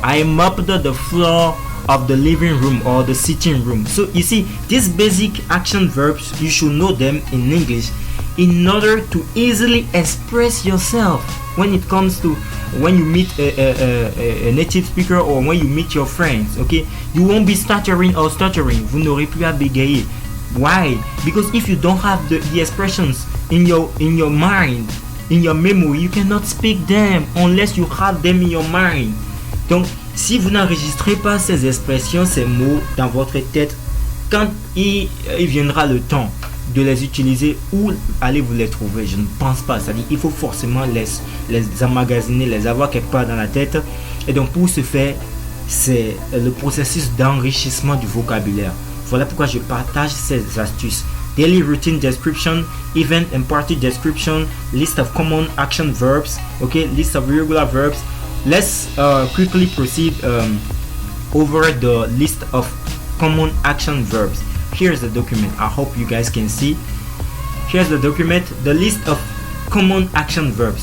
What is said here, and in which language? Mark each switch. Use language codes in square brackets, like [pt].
[en] I mopped the floor of the living room or the sitting room. So you see, these basic action verbs, you should know them in English in order to easily express yourself when it comes to when you meet a native speaker or when you meet your friends. Okay, you won't be stuttering. [fr] Vous n'aurez plus à bégayer. [en] Why? Because if you don't have the expressions in your mind, in your memory, you cannot speak them unless you have them in your mind. Donc [fr] Si vous n'enregistrez pas ces expressions, ces mots dans votre tête, quand il viendra le temps de les utiliser, où allez-vous les trouver? Je ne pense pas. C'est-à-dire il faut forcément les emmagasiner, les avoir quelque part dans la tête. Et donc pour ce faire, c'est le processus d'enrichissement du vocabulaire. Voilà pourquoi je partage ces astuces. [en] Daily routine description, event and party description, list of common action verbs, okay, list of irregular verbs. Let's quickly proceed over the list of common action verbs. Here's the document. I hope you guys can see. Here's the document, the list of common action verbs.